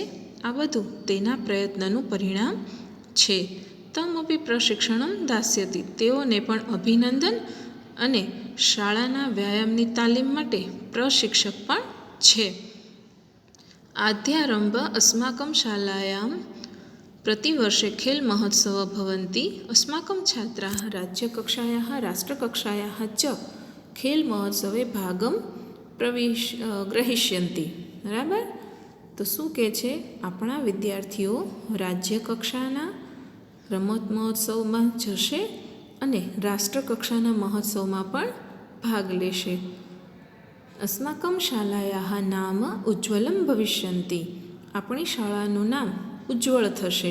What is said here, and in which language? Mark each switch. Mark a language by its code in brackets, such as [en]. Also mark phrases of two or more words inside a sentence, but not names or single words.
[gu] આ બધું તેના પ્રયત્નનું પરિણામ છે. [sa] તમપી પ્રશિક્ષણમ દાસ્યતિ. [gu] તેઓને પણ અભિનંદન અને શાળાના વ્યાયામની તાલીમ માટે પ્રશિક્ષક પણ છે. [sa] આદ્યારંભ અસ્માકમ શાલાયામ प्रतिवर्षे खेल महोत्सव भवन्ति अस्माकं छात्राः राज्यकक्षायाः राष्ट्रकक्षायाः च खेल महोत्सवे भागं ग्रहीष्यन्ति बराबर। तो શું કહે છે, આપણા વિદ્યાર્થીઓ રાજ્ય કક્ષાના રમત મહોત્સવમાં જશે અને રાષ્ટ્રકક્ષાના મહોત્સવમાં પણ ભાગ લેશે. અસ્માકમ શાલાયાઃ નામ ઉજ્જવલમ ભવિષ્યન્તિ, [gu] આપણી શાળાનું નામ ઉજ્જવળ થશે.